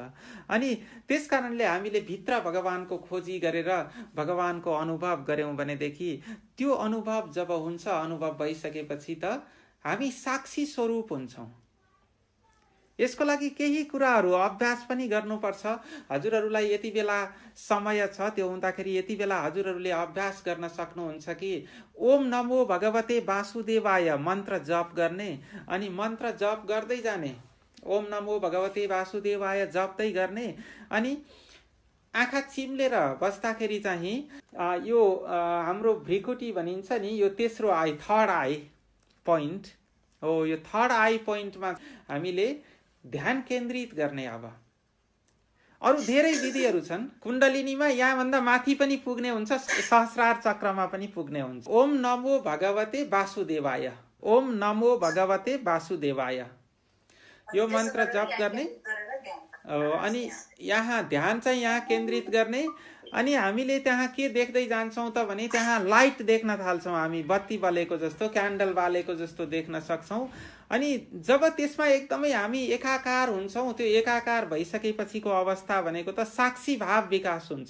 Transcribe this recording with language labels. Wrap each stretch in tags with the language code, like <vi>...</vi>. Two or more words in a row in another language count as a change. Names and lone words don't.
<ne>अनि त्यसकारणले हामीले भित्र भगवानको खोजी गरेर भगवानको अनुभव गर्यौं भनेदेखि त्यो अनुभव जब हुन्छ, अनुभव भइसकेपछि त हामी साक्षी स्वरूप हुन्छौँ। यसको लागि केही कुराहरू अभ्यास पनि गर्नुपर्छ। हजुरहरूलाई यति बेला समय छ, त्यो हुँदाखेरि यति बेला हजुरहरूले अभ्यास गर्न सक्नुहुन्छ कि</ne> <sa>ओम नमो भगवते वासुदेवाय</sa> <ne>मन्त्र जप गर्ने, अनि मन्त्र जप गर्दै जाने।</ne> <sa>ओम नमो भगवते वासुदेवाय</sa> <ne>जप्दै गर्ने, अनि आँखा चिम्लेर बस्दाखेरि चाहिँ यो हाम्रो भ्रिकुटी भनिन्छ नि, यो तेस्रो आई,</ne> <en>third eye point</en> <ne>हो। यो</ne> <en>third eye point</en> <ne>हामीले ध्यान केन्द्रित गर्ने। अब अरू धेरै विधिहरू छन्। कुण्डलिनीमा यहाँभन्दा माथि पनि पुग्ने हुन्छ, सहस्रार चक्रमा पनि पुग्ने हुन्छ।</ne> <sa>ओम नमो भगवते वासुदेवाय, ओम नमो भगवते वासुदेवाय,</sa> <ne>यो मन्त्र जप गर्ने। अनि यहाँ ध्यान चाहिँ यहाँ केन्द्रित गर्ने। अनि हामीले त्यहाँ के देख्दै जान्छौँ त भने त्यहाँ लाइट देख्न थाल्छौँ। हामी बत्ती बलेको जस्तो, क्यान्डल बालेको जस्तो देख्न सक्छौँ। अनि जब त्यसमा एकदमै हामी एकाकार हुन्छौँ, त्यो एकाकार भइसकेपछिको अवस्था भनेको त साक्षी भाव विकास हुन्छ।</ne>